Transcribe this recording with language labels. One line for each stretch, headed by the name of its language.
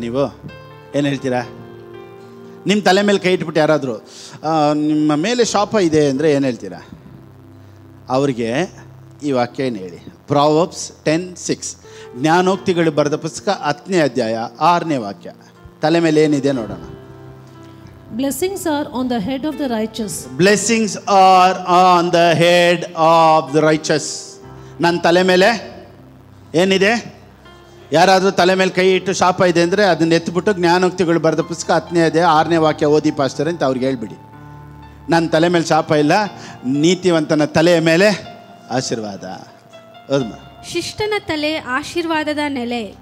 Kannada: ನೀವು ಏನು ಹೇಳ್ತೀರಾ? ನಿಮ್ಮ ತಲೆ ಮೇಲೆ ಕೈ ಇಟ್ಬಿಟ್ಟು ಯಾರಾದರೂ ನಿಮ್ಮ ಮೇಲೆ ಶಾಪ ಇದೆ ಅಂದರೆ ಏನು ಹೇಳ್ತೀರಾ? ಅವ್ರಿಗೆ ಈ ವಾಕ್ಯ ಏನು ಹೇಳಿ. ಪ್ರಾವರ್ಬ್ಸ್ 10:6, ಜ್ಞಾನೋಕ್ತಿಗಳು ಬರೆದ ಪುಸ್ತಕ 10ನೇ ಅಧ್ಯಾಯ 6ನೇ ವಾಕ್ಯ. ತಲೆ ಮೇಲೆ ಏನಿದೆ ನೋಡೋಣ.
English: Blessings are on the head of the righteous. Blessings are on the head of the righteous.
Kannada: ನನ್ನ ತಲೆ ಮೇಲೆ ಏನಿದೆ? ಯಾರಾದರೂ ತಲೆ ಮೇಲೆ ಕೈ ಇಟ್ಟು ಶಾಪ ಇದೆ ಅಂದರೆ ಅದನ್ನ ಎತ್ಬಿಟ್ಟು ಜ್ಞಾನೋಕ್ತಿಗಳು ಬರೆದ ಪುಸ್ತಕ 10ನೇ ಅಧ್ಯಾಯ 6ನೇ ವಾಕ್ಯ ಓದಿ ಪಾಸ್ಟರ್ ಅಂತ ಅವ್ರಿಗೆ ಹೇಳ್ಬಿಡಿ. ನನ್ನ ತಲೆ ಮೇಲೆ ಶಾಪ ಇಲ್ಲ, ನೀತಿವಂತನ ತಲೆಯ ಮೇಲೆ ಆಶೀರ್ವಾದ. ಹೌದಮ್ಮ? ಶಿಷ್ಟನ ತಲೆ ಆಶೀರ್ವಾದದ ನೆಲೆ.